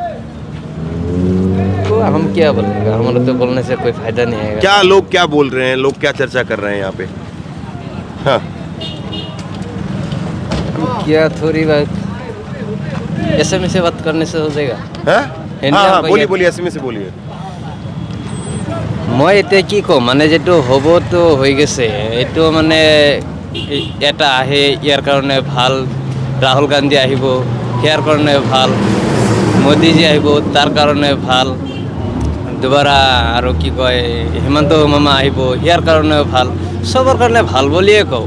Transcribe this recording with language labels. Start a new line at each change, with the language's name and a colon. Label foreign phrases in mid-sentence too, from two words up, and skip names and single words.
Hindi: तो हम क्या बोलेंगे, हमारा तो बोलने से कोई फायदा नहीं है। क्या लोग क्या बोल रहे हैं, लोग क्या चर्चा कर रहे हैं यहाँ पे? हाँ, क्या थोड़ी बात एसएमएस से बात करने से हो जाएगा? हाँ, बोलिए एसएमएस से बोलिए।
Assamese: মই এতিয়া কি কম, মানে যেটো হ'ব তো হৈ গেছে, এইটো মানে এটা আহে ইয়াৰ কাৰণে ভাল, ৰাহুল গান্ধী আহিব ইয়াৰ কাৰণে ভাল, মোদীজী আহিব তাৰ কাৰণে ভাল, দুবাৰা আৰু কি কয় হিমন্ত মামা আহিব ইয়াৰ কাৰণে ভাল, চবৰ কাৰণে ভাল বুলিয়ে কওঁ।